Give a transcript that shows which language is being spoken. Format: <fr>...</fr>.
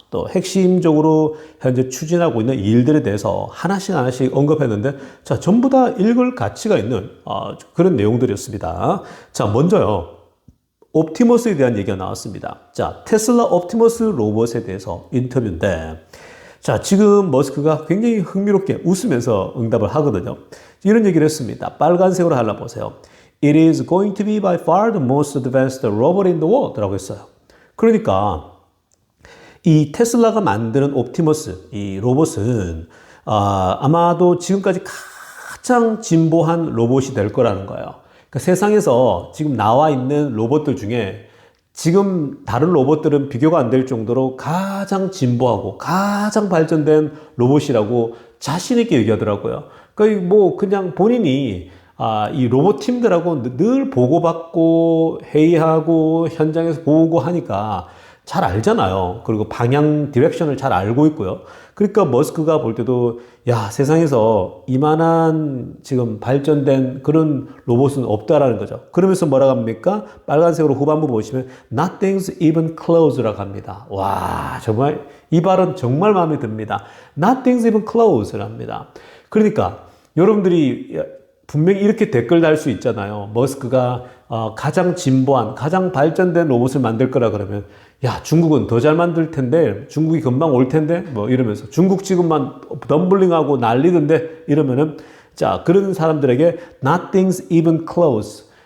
<ko>또 핵심적으로 현재 추진하고 있는 일들에 대해서 하나씩 언급했는데, 자, 전부 다 읽을 가치가 있는 그런 내용들이었습니다. 자, 먼저요. 옵티머스에 대한 얘기가 나왔습니다. 자, 테슬라 옵티머스 로봇에 대해서 인터뷰인데, 자, 지금 머스크가 굉장히 흥미롭게 웃으면서 응답을 하거든요. 이런 얘기를 했습니다. 빨간색으로 하려보세요.</ko> <en>It is going to be by far the most advanced robot in the world</en> <ko>라고 했어요. 그러니까 이 테슬라가 만드는 옵티머스, 이 로봇은 아마도 지금까지 가장 진보한 로봇이 될 거라는 거예요. 그러니까 세상에서 지금 나와 있는 로봇들 중에 지금 다른 로봇들은 비교가 안 될 정도로 가장 진보하고 가장 발전된 로봇이라고 자신 있게 얘기하더라고요. 그러니까 뭐 그냥 본인이 이 로봇 팀들하고 늘 보고받고 회의하고 현장에서 보고 하니까 잘 알잖아요. 그리고 방향 디렉션을 잘 알고 있고요. 그러니까 머스크가 볼 때도 야, 세상에서 이만한 지금 발전된 그런 로봇은 없다라는 거죠. 그러면서 뭐라고 합니까? 빨간색으로 후반부 보시면</ko> <en>Nothing's even close</en> <ko>라고 합니다. 와, 정말 이 발언 정말 마음에 듭니다.</ko> <en>Nothing's even close</en> <ko>라고 합니다. 그러니까 여러분들이 분명히 이렇게 댓글 달 수 있잖아요. 머스크가 가장 진보한, 가장 발전된 로봇을 만들 거라 그러면 야, 중국은 더 잘 만들 텐데, 중국이 금방 올 텐데, 뭐 이러면서 중국 지금만 덤블링하고 난리던데 이러면은 자, 그런 사람들에게</ko> <en>nothing's even close.</en>